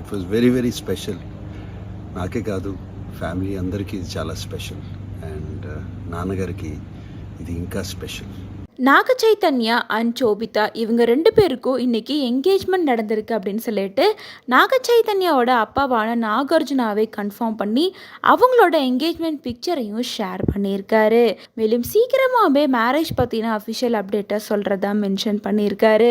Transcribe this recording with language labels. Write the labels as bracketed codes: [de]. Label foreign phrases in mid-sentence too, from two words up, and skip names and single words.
[en] was very very special. [te] నాకే కాదు, ఫ్యామిలీ అందరికీ ఇది చాలా స్పెషల్. అండ్ నాన్నగారికి ఇది ఇంకా స్పెషల్. [ta] நாக சைத்தன்யா அண்ட் சோபிதா இவங்க 2 பேருக்கும் இன்னைக்கு என்கேஜ்மெண்ட் நடந்திருக்கு அப்படின்னு சொல்லிட்டு நாக சைத்தன்யாவோட அப்பாவான நாகார்ஜுனாவை கன்ஃபார்ம் பண்ணி அவங்களோட [en] engagement pictureaiyum [ta] ஷேர் பண்ணியிருக்காரு. மேலும் சீக்கிரமாகவே மேரேஜ் பற்றின [en] official updatai [ta] சொல்கிறதா மென்ஷன் பண்ணியிருக்காரு.